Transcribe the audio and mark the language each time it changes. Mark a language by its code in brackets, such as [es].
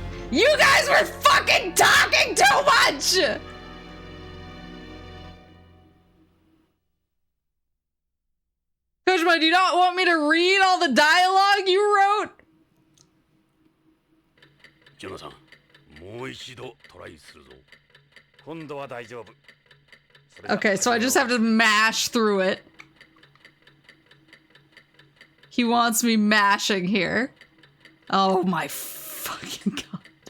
[en] You guys were fucking talking too much! Kojima, do you not want me to read all the dialogue you wrote? [ja] Jonathan, もう一度トライするぞ。今度は大丈夫。 [en] Okay, so I just have to mash through it. He wants me mashing here. Oh my fucking god.